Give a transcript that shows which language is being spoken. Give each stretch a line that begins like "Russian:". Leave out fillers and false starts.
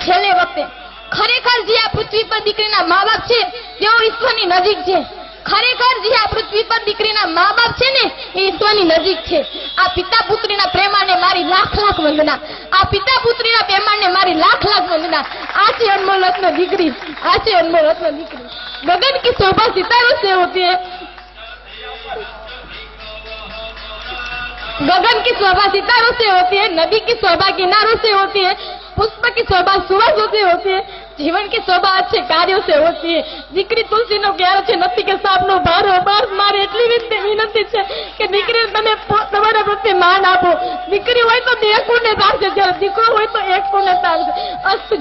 Gujarati: છેલ્લે વખતે ખરેખર જે આ પૃથ્વી પર દીકરીના મા બાપ છે તેઓ ઈશ્વરની નજીક છે. ખરેખર જે આ પૃથ્વી પર દીકરીના મા બાપ છે ને એ ઈશ્વરની નજીક છે. આ પિતા પુત્રીના પ્રેમાને મારી લાખ લાખ વંદના. આ પિતા પુત્રીના પ્રેમાને મારી લાખ લાખ વંદના. આ છે અનમોલ રત્ન દીકરી, આ છે અનમોલ રત્ન દીકરી.
Hindi: गगन की शोभा सितारों से होती है, गगन की शोभा सितारों से होती है, नदी की शोभा किनारों से होती है, पुष्प की शोभा सुवासों से होती है, जीवन की शोभा अच्छे कार्यों से होती है.
Gujarati: દીકરી તુલસીનો ક્યારો છે, નથી કે સાપનો ભાર. મારે એટલી વિનંતી છે કે દીકરી તમે તમારા પ્રત્યે માન આપો. દીકરી હોય તો 2 કુળને તારશે, જ્યારે દીકરો હોય તો 1 કુળને તારશે. અસ્તુ.